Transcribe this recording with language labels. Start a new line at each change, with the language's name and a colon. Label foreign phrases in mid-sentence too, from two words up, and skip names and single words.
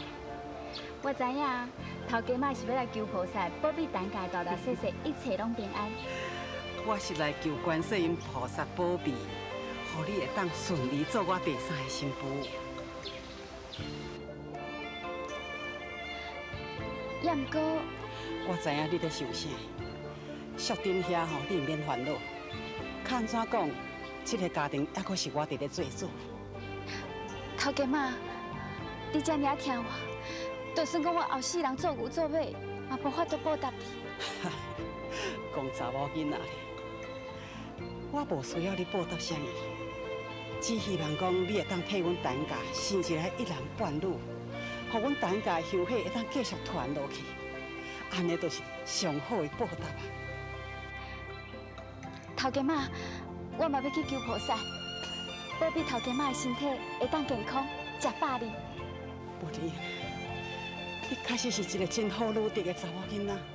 Min Nan Chinese: 我知影，头家妈是要来求菩萨，保庇咱家大大小小一切拢平安。我是来求观世音菩萨保庇，互你会当顺利做我第三个新妇。也毋过，我知影你在想啥，宿顶遐吼，你免烦恼。看怎讲，这个家庭还阁是我伫咧做主。头家妈，你遮尔啊疼我，就算讲我后世人做牛做马，嘛无法度报答你。讲查某囡仔咧，我无需要你报答啥物，只希望讲你会当替阮陈家生一个一男半女，互阮陈家香火会当继续传落去，安尼就是上好的报答啊！头家妈，我嘛要去求菩萨，保庇头家妈的身体会当健康，食饱哩。不离，你确实是一个真好努力的查某囡仔。